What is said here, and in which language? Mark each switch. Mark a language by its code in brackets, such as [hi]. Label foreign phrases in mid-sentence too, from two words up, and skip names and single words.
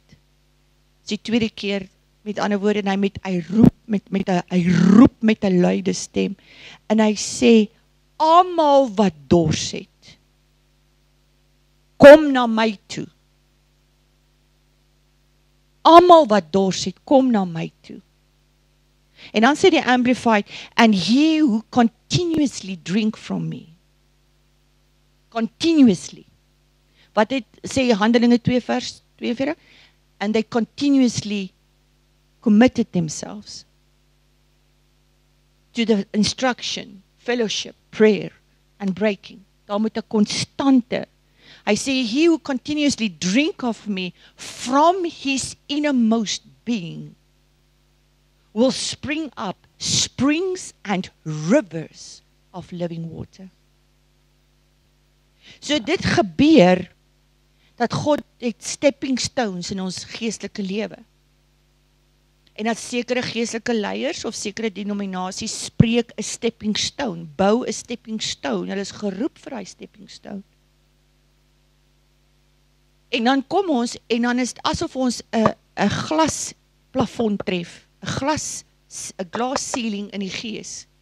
[af] Dis die tweede keer, met ander woorde, en hy roep met 'n luide stem, en hy sê, almal wat dors het, kom na my toe. Almal wat dors het, kom na my toe. En dan sê die Amplified, [en] and he who continuously drink from me. continuously. [af] Wat het sê Handelinge 2 vers 42? [en] And they continuously committed themselves to the instruction, fellowship, prayer and breaking. [af] Daar moet 'n konstante. Hy sê, [en] he who continuously drink of me from his innermost being will spring up springs and rivers of living water. [af] So dit gebeur, dat God het [en] stepping stones [af] in ons geestelike lewe. En dat sekere geestelike leiers of sekere denominasies spreek 'n [en] stepping stone, [af] bou 'n [en] stepping stone, [af] hulle is geroep vir hy [en] stepping stone. [af] En dan kom ons, en dan is het asof ons 'n glasplafond tref, 'n [en] glass ceiling [af] in die gees.